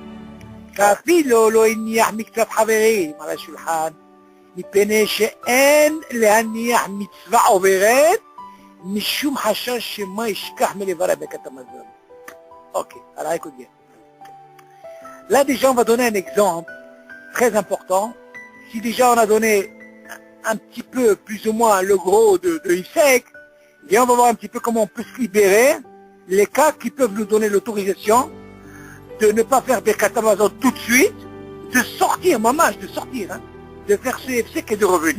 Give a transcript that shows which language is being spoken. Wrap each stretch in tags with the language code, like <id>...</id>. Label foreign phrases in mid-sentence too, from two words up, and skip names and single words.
<he>כאפילו לא הניח מקצת חברים על השולחן, מפני שאין להניח מצווה עוברת, משום חשש שמה ישכח מלברך ברכת המזון.</he> <fr>Ok, alors écoute bien. Là déjà on va donner un exemple très important. Si déjà on a donné un petit peu, plus ou moins, le gros de Ifsek, bien on va voir un petit peu comment on peut se libérer, les cas qui peuvent nous donner l'autorisation de ne pas faire</fr> <he>ברכת המזון</he> <fr>tout de suite, de sortir, maman, de sortir, hein, de faire ce Ifsek et de revenir.</fr>